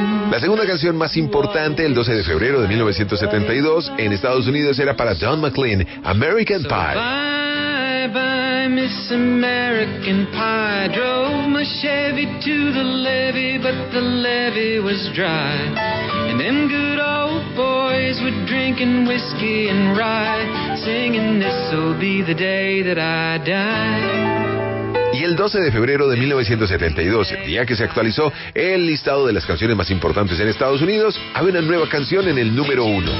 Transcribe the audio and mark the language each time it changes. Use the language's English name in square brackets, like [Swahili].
[Spanish] La segunda canción más importante el 12 de febrero de 1972 en Estados Unidos era para Don McLean, American Pie. [English] So bye bye, Miss American Pie. Drove my Chevy to the levee, but the levee was dry. And them good old boys were drinking whiskey and rye, singing this'll be the day that I die. [Spanish] Y el 12 de febrero de 1972, día que se actualizó el listado de las canciones más importantes en Estados Unidos, había una nueva canción en el número uno.